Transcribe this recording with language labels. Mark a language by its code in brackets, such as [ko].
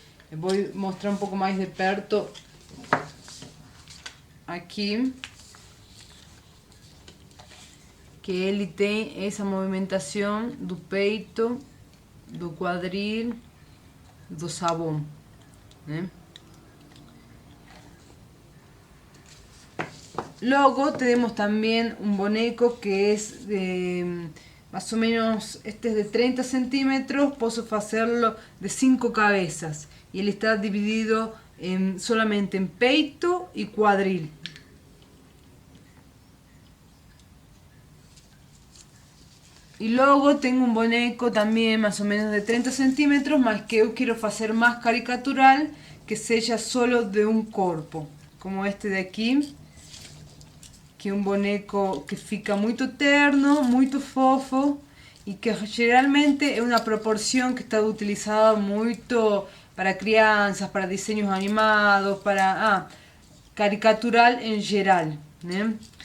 [pt] Eu vou mostrar um pouco mais de perto aqui, que ele tem essa movimentação do peito, do quadril, do sabão, né? [es] Luego tenemos también un boneco que es de más o menos, este es de 30 centímetros, puedo hacerlo de 5 cabezas y él está dividido solamente en peito y cuadril. Y luego tengo un boneco también más o menos de 30 centímetros, más que yo quiero hacer más caricatural, que sea solo de un cuerpo, como este de aquí. [pt] Que é um boneco que fica muito terno, muito fofo e que geralmente é uma proporção que está utilizada muito para crianças, para desenhos animados, para caricatural em geral, né?